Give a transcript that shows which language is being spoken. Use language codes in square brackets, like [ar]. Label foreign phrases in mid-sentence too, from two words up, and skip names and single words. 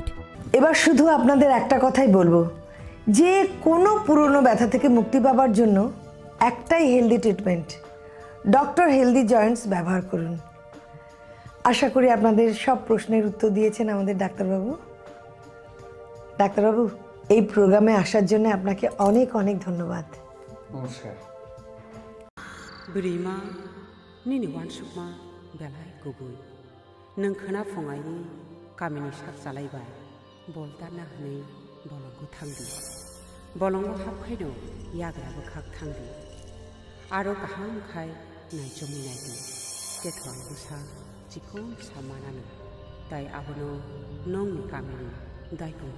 [bn] এবার শুধু আপনাদের একটা কথাই বলবো, যে কোনো পুরনো ব্যথা থেকে মুক্তি পাওয়ার জন্য একটাই [en] healthy treatment, [bn] ডক্টর হেলদি জয়েন্টস ব্যবহার করুন। আশা করি আপনাদের সব প্রশ্নের উত্তর দিয়েছেন আমাদের ডাক্তারবাবু। ডাক্তারবাবু, এই প্রোগ্রামে আসার জন্য আপনাকে অনেক অনেক ধন্যবাদ। নমস্কার। [brx] बोरैमा निनि वानसुकमा बेलाय गुबै नों खोनाफुङायनि गामिनि साब जालायबाय बल दाना हनै बलंगो थांदि बलंगो हाबखायनो याग्राबो खाक थांदि आरो गाहामखाय नायजमै नायदि जेथ'आं गोसा जिखौ सामानानो दाय आबनो नंनि गामिनि दायखौबो